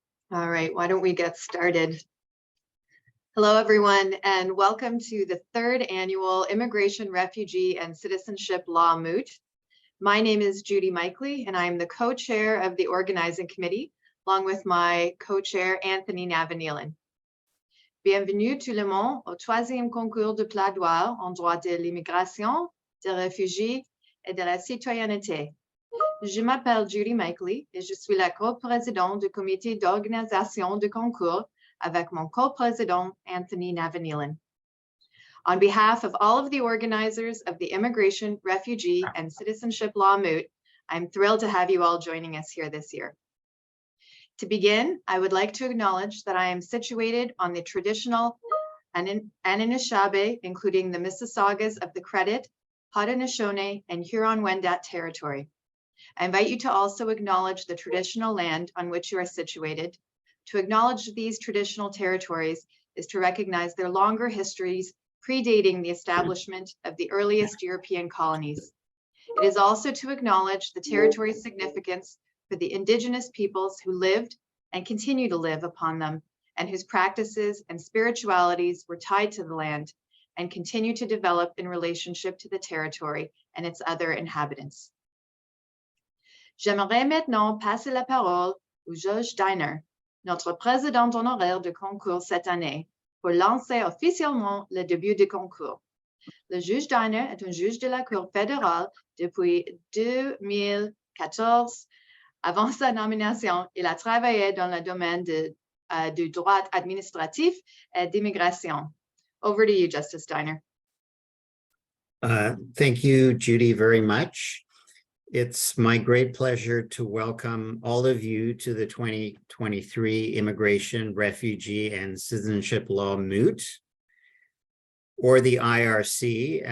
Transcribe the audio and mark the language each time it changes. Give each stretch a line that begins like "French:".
English: All right, why don't we get started? Hello, everyone, and welcome to the third annual Immigration, Refugee, and Citizenship Law Moot. My name is Judy Michaely, and I'm the co-chair of the organizing committee, along with my co-chair, Anthony Navanilan.
French: Bienvenue tout le monde au troisième concours de plaidoyer en droit de l'immigration, des réfugiés et de la citoyenneté. Je m'appelle Judy Michaely et je suis la co-présidente du comité d'organisation du concours avec mon co-président Anthony Navanilan.
English: On behalf of all of the organizers of the Immigration, Refugee, and Citizenship Law Moot, I'm thrilled to have you all joining us here this year. To begin, I would like to acknowledge that I am situated on the traditional Anishinaabe, including the Mississaugas of the Credit, Haudenosaunee, and Huron-Wendat territory. I invite you to also acknowledge the traditional land on which you are situated. To acknowledge these traditional territories is to recognize their longer histories predating the establishment of the earliest European colonies. It is also to acknowledge the territory's significance for the indigenous peoples who lived and continue to live upon them, and whose practices and spiritualities were tied to the land and continue to develop in relationship to the territory and its other inhabitants.
French: J'aimerais maintenant passer la parole au juge Diner, notre président honoraire du concours cette année, pour lancer officiellement le début du concours. Le juge Diner est un juge de la Cour fédérale depuis 2014. Avant sa nomination, il a travaillé dans le domaine du droit administratif et d'immigration.
English: Over to you, Justice Diner. Thank you, Judy, very much. It's my great pleasure to welcome all of you to the 2023 Immigration, Refugee, and Citizenship Law Moot, or the IRC.